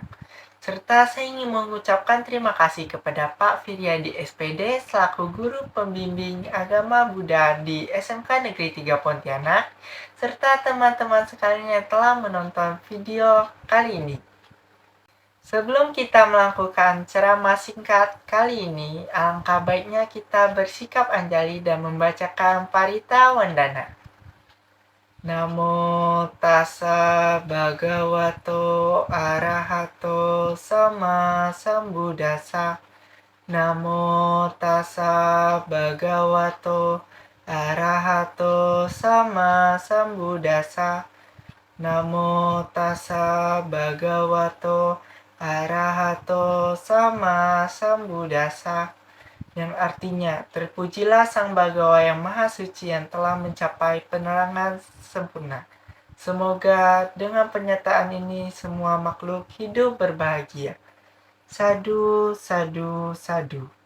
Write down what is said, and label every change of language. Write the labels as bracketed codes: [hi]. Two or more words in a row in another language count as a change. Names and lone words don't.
[id] Serta saya ingin mengucapkan terima kasih kepada Pak Firyadi SPD selaku guru pembimbing agama Buddha di SMK Negeri 3 Pontianak, serta teman-teman sekalian yang telah menonton video kali ini. Sebelum kita melakukan ceramah singkat kali ini, alangkah baiknya kita bersikap anjali dan membacakan Parita Wandana. [pi] Namo tassa bhagavato arahato sama sambuddhassa. Namo tassa bhagavato arahato sama sambuddhassa. Namo tassa bhagavato arahato sama sambuddhassa. [id] Yang artinya, terpujilah Sang Bhagawa yang Maha Suci yang telah mencapai penerangan sempurna. Semoga dengan pernyataan ini semua makhluk hidup berbahagia. [pi] Sadu, sadu, sadu.